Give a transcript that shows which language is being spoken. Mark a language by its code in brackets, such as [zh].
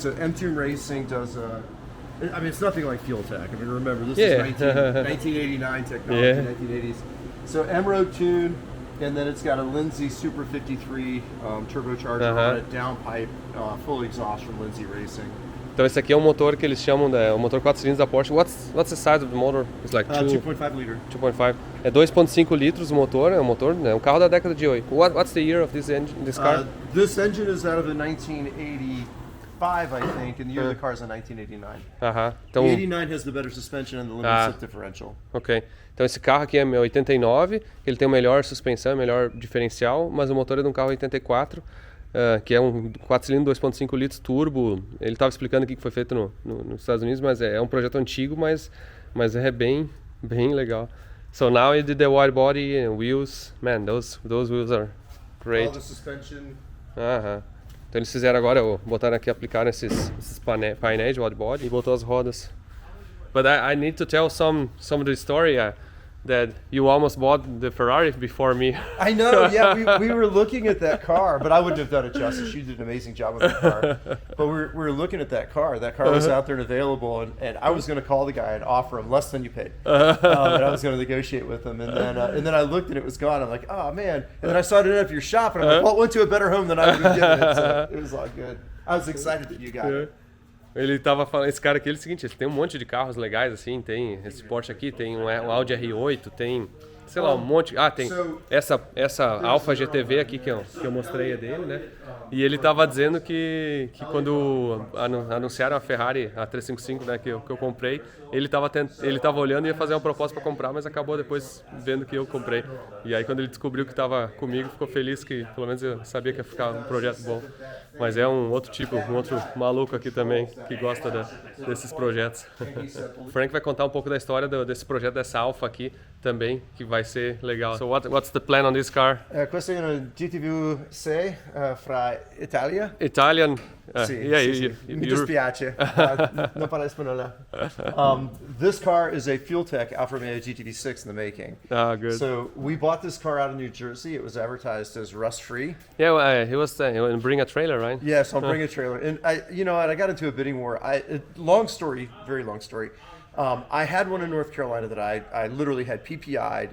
[en] So M2 Racing does. I mean, it's nothing like Fuel Tech. I mean, remember this is 1989 technology, Yeah. 1980s. So M-Road tune, and then it's got a Lindsay Super 53 turbocharger on it, downpipe, full exhaust from Lindsay Racing. [pt] Então esse aqui é um motor que eles chamam o motor 4 cilindros da Porsche. [en] What's the size of the motor? It's like 2.5 liter. 2.5. [pt] É 2.5 litros o motor, é um carro da década de 8. [en] What's the year of this car? This engine is out of the 1985, I think, and the year of the car is in 1989. Aham. The [pt] Então, [en] 89 has the better suspension and the limited slip differential. ok. [pt] Então esse carro aqui é 89, ele tem melhor suspensão, melhor diferencial, mas o motor é de um carro 84, que é um 4 cilindros 2.5 litros turbo. Ele estava explicando aqui que foi feito nos Estados Unidos, mas é um projeto antigo, mas é bem legal. [en] So now you did the wide body and wheels. Man, those wheels are great. All the suspension. [pt] Aham. Então eles fizeram agora, botaram aqui, aplicaram esses painéis de wide body e botou as rodas. [en] But I need to tell some of the story that you almost bought the Ferrari before me. I know, yeah, we were looking at that car, but I wouldn't have done it justice. You did an amazing job with that car. But we were looking at that car. That car was out there and available, and I was going to call the guy and offer him less than you paid. And I was going to negotiate with him. And then I looked and it was gone. I'm like, oh, man. And then I saw it ended up your shop, and I'm like, well, it went to a better home than I would have given it. So it was all good. I was excited that you got it. [pt] Ele tava falando, esse cara aqui é o seguinte, ele tem um monte de carros legais assim, tem esse Porsche aqui, tem um Audi R8, tem sei lá, um monte. Ah, tem essa Alfa GTV aqui que eu mostrei é dele, né? E ele tava dizendo que quando anunciaram a Ferrari, a 355, né, que eu comprei, ele tava olhando e ia fazer uma proposta para comprar, mas acabou depois vendo que eu comprei. E aí quando ele descobriu que tava comigo, ficou feliz que pelo menos eu sabia que ia ficar um projeto bom. Mas é um outro maluco aqui também que gosta desses projetos. O Frank vai contar um pouco da história desse projeto, dessa Alfa aqui também, que vai ser legal. [en] So what's the plan on this car? [it] Questo è un GTV 6 fra Italia. [en] Italian. [it] Sì, [en] Yeah, [it] sì. Mi dispiace, non parlo spagnolo. [en] This car is a Fueltech Alfa Romeo GTV6 in the making. Ah, good. So we bought this car out of New Jersey. It was advertised as rust-free. Yeah, well, he was saying, he'll bring a trailer, right? Yes, I'll bring a trailer. And I got into a bidding war. Long story, very long story. I had one in North Carolina that I literally had PPI'd.